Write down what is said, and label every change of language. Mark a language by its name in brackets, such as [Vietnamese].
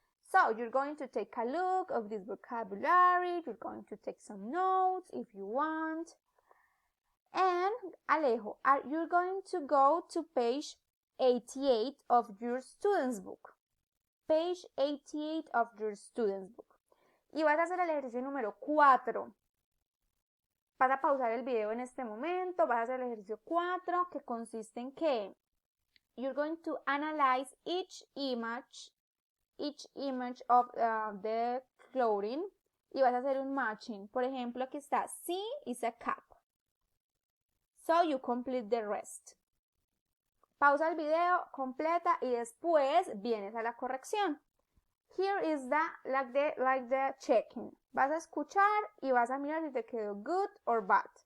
[English] So you're going to take a look of this vocabulary, you're going to take some notes if you want. And Alejo, you're going to go to page 88 of your student's book. Page 88 of your student's book. [Spanish] Y vas a hacer el ejercicio número 4. Vas a pausar el video en este momento, vas a hacer el ejercicio 4, que consiste en que [English] you're going to analyze each image of the clothing [Spanish] y vas a hacer un matching. Por ejemplo, aquí está, [English] C is a cap. So you complete the rest. [Spanish] Pausa el video, completa y después vienes a la corrección. [English] Here is like the checking. [Spanish] Vas a escuchar y vas a mirar si te quedó good or bad.